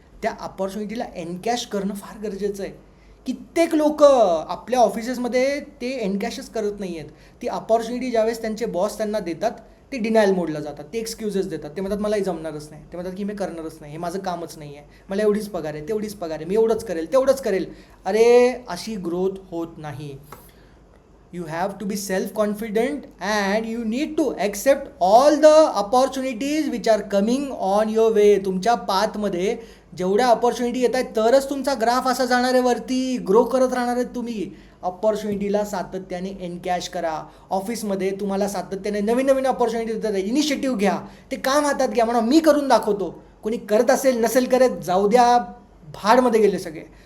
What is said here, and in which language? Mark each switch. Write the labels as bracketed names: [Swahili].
[Marathi] त्या अपॉर्च्युनिटीला एनकॅश करणं फार गरजेचं आहे. कित्येक लोक आपल्या ऑफिसेसमध्ये ते एनकॅशच करत नाही आहेत. ती अपॉर्च्युनिटी ज्यावेळेस त्यांचे बॉस त्यांना देतात ते डिनायल मोडला जातात, ते एक्सक्युजेस देतात, ते म्हणतात मलाही जमणारच नाही, ते म्हणतात की मी करणारच नाही, हे माझं कामच नाही आहे, मला एवढीच पगार आहे, तेवढीच पगार आहे, मी एवढंच करेल तेवढंच करेल. अरे अशी ग्रोथ होत नाही. [English] You have to be self-confident and you need to accept all the opportunities which are coming on your way. [Marathi] तुमच्या पाथमध्ये जेवढ्या अपॉर्च्युनिटी येत आहेत तरच तुमचा ग्राफ असा जाणार आहे वरती, ग्रो करत राहणार आहेत तुम्ही. अपॉर्च्युनिटीला सातत्याने एनकॅश करा. ऑफिसमध्ये तुम्हाला सातत्याने नवीन नवीन अपॉर्च्युनिटी देतात, इनिशिएटिव्ह घ्या, ते काम हातात घ्या, म्हणा मी करून दाखवतो. कोणी करत असेल नसेल करत जाऊ द्या, भाडमध्ये गेले सगळे.